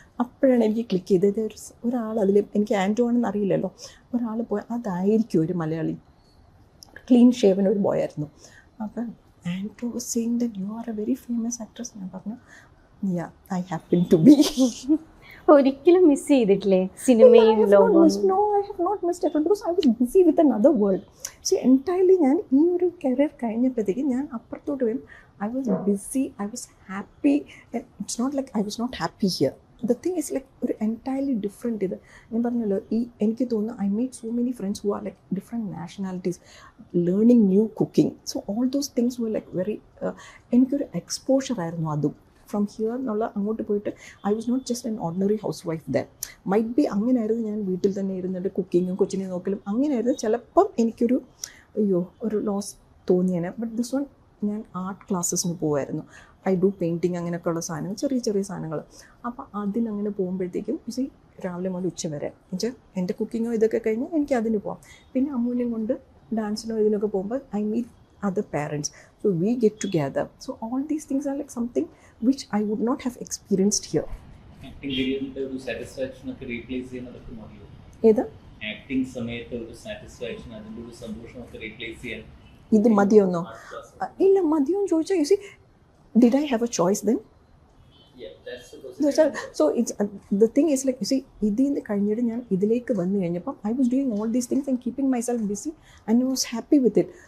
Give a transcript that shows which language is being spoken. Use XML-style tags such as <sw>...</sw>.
<ml>അപ്പോഴാണ് എനിക്ക് ക്ലിക്ക് ചെയ്തത്. ഒരാൾ അതിൽ, എനിക്ക് ആൻറ്റോ ആണെന്ന് അറിയില്ലല്ലോ, ഒരാൾ പോയി, അതായിരിക്കും ഒരു മലയാളി, ക്ലീൻ ഷേവൻ ഒരു ബോയ് ആയിരുന്നു.</ml> <en>അപ്പം Anto was saying that you are a very famous actress.</en> <ml>ഞാൻ പറഞ്ഞു</ml> <en>Yeah I happen to be.</en> <ml>ഒരിക്കലും മിസ് ചെയ്തിട്ടില്ലേ സിനിമയും ലോകവും?</ml> <en>No, I have not missed it because I was busy with another world.</en> <ml>See, entirely ഞാൻ ഈ ഒരു കരിയർ കഴിഞ്ഞപ്പോഴത്തേക്ക് ഞാൻ അപ്പുറത്തോട്ട് വരും.</ml> <en>I was busy, I was happy. It's not like I was not happy here. The thing is like ഒരു entirely different ഇത്.</en> <ml>ഞാൻ പറഞ്ഞല്ലോ, എനിക്ക് തോന്നുന്നു</ml> <en>I made so many friends who are like different nationalities, learning new cooking. So all those things were like very</en> <ml>എനിക്കൊരു exposure ആയിരുന്നു അതും.</ml> <en>from here</en> <ml>എന്നുള്ള അങ്ങോട്ട് പോയിട്ട്</ml> <en>I was not just an ordinary housewife there. Might be</en> <ml>അങ്ങനെയായിരുന്നു ഞാൻ വീട്ടിൽ തന്നെ ഇരുന്നിട്ട് കുക്കിങ്ങും കൊച്ചിനെ നോക്കലും അങ്ങനെയായിരുന്നു. ചിലപ്പം എനിക്കൊരു ഒരു ലോസ് തോന്നിയേനെ.</ml> <en>but this one</en> <ml>ഞാൻ ആർട്ട് ക്ലാസ്സസിന് പോകുമായിരുന്നു.</ml> <en>I do painting,</en> <ml>അങ്ങനെയൊക്കെയുള്ള സാധനങ്ങൾ, ചെറിയ ചെറിയ സാധനങ്ങൾ. അപ്പോൾ അതിനങ്ങനെ പോകുമ്പോഴത്തേക്കും രാവിലെ മുതൽ ഉച്ച വരെ എന്നുവെച്ചാൽ എൻ്റെ കുക്കിങ്ങോ ഇതൊക്കെ കഴിഞ്ഞ് എനിക്ക് അതിന് പോകാം. പിന്നെ അമ്മൂനെയും കൊണ്ട് ഡാൻസിനോ ഇതിനൊക്കെ പോകുമ്പോൾ</ml> <en>I meet other parents, so we get together. So all these things are like something which I would not have experienced here.</en> <ml>Acting കരിയറിന്റെ ഒരു സാറ്റിസ്ഫാക്ഷൻ ഒക്കെ റീപ്ലേസ് ചെയ്യുന്നതൊക്കെ മതിയോ? ഏതാ ആക്ടിംഗ് സമയത്ത് ഒരു സാറ്റിസ്ഫാക്ഷൻ, അതിന്റെ ഒരു സന്തോഷം ഒക്കെ റീപ്ലേസ് ചെയ്യാൻ ഇത് മതിയോന്നോ? ഇല്ല, മതിയോന്ന് ചോദിച്ചാൽ</ml> <en>You see did I have a choice then? Yeah, that's so it's the thing is like you see</en> <ml>ഇതിൽ നിന്ന് കഴിഞ്ഞിട്ട് ഞാൻ ഇതിലേക്ക് വന്നു കഴിഞ്ഞപ്പം</ml> <en>I was doing all these things and keeping myself busy and I was happy with it.</en>